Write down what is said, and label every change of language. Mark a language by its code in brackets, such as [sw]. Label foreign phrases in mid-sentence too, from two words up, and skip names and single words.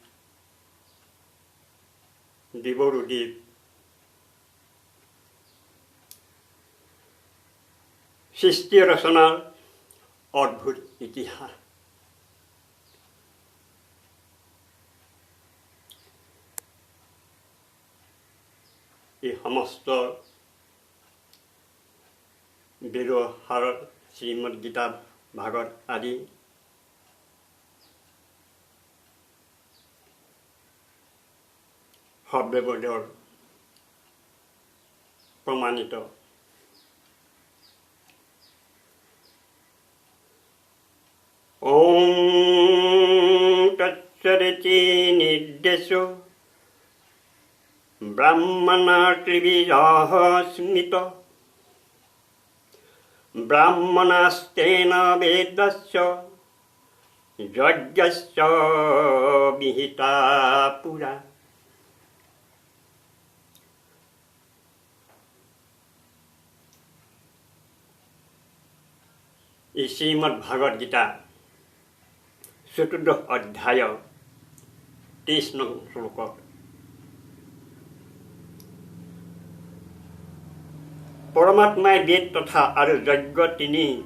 [as] দেৱ সৃষ্টি ৰচনাৰ অদ্ভুত ইতিহাস এই সমস্ত বেদৰ সাৰত শ্ৰীমদ গীতা ভাগৱত আদি সৰ্ববেদৰ প্ৰমাণিত ॐ [sa] तत्सदिति निर्देशो ब्राह्मणात्रिभिः स्मृत ब्राह्मणास्तेन वेदस्य यज्ञस्य विहिता पुरा [as] এই শ্ৰীমদ ভাগৱত গীতা 14 অধ্যায় 23 নং শ্লোকত পৰমাত্মাই বেদ তথা আৰু যজ্ঞ তিনি